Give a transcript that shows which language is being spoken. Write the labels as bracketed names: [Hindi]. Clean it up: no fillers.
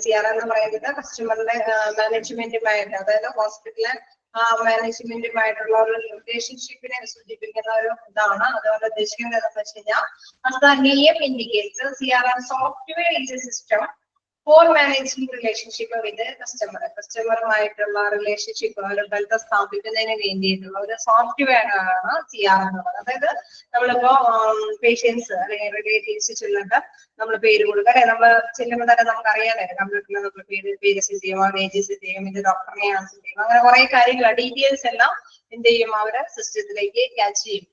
[Malayalam] CRM എന്ന് പറയുന്നത് കസ്റ്റമറിന്റെ മാനേജ്മെന്റുമായിട്ട്, അതായത് ഹോസ്പിറ്റലിലെ മാനേജ്മെന്റുമായിട്ടുള്ള ഒരു റിലേഷൻഷിപ്പിനെ സൂചിപ്പിക്കുന്ന ഒരു ഇതാണ്. അതുകൊണ്ട് ഉദ്ദേശിക്കുന്നത് എന്താണെന്ന് വെച്ച് കഴിഞ്ഞാൽ, [English] as the name indicates, CRM software is a system for managing relationship with the customer. [Malayalam] കസ്റ്റമറുമായിട്ടുള്ള relationship, ഒരു ബന്ധം സ്ഥാപിക്കുന്നതിന് വേണ്ടിയിട്ടുള്ള ഒരു സോഫ്റ്റ്വെയർ ആണ് CRM എന്നുള്ളത്. അതായത് നമ്മളിപ്പോ പേഷ്യൻസ് അല്ലെങ്കിൽ റിലേറ്റീവ്സ് ചെല്ലുന്നുണ്ട്, നമ്മൾ പേര് കൊടുക്കുക അല്ലെ. നമ്മൾ ചെല്ലുമ്പോൾ തന്നെ നമുക്ക് അറിയാലേ, കമ്പ്യൂട്ടറിൽ നമ്മൾ പേര് സെറ്റ് ചെയ്യും, ഏജ് സെറ്റ് ചെയ്യും, ഇത് ഡോക്ടറിനെയാണ് സെറ്റ് ചെയ്യും, അങ്ങനെ കുറെ കാര്യങ്ങൾ ഡീറ്റെയിൽസ് എല്ലാം എന്ത് ചെയ്യും, അവര് സിസ്റ്റത്തിലേക്ക് ക്യാച്ച് ചെയ്യും.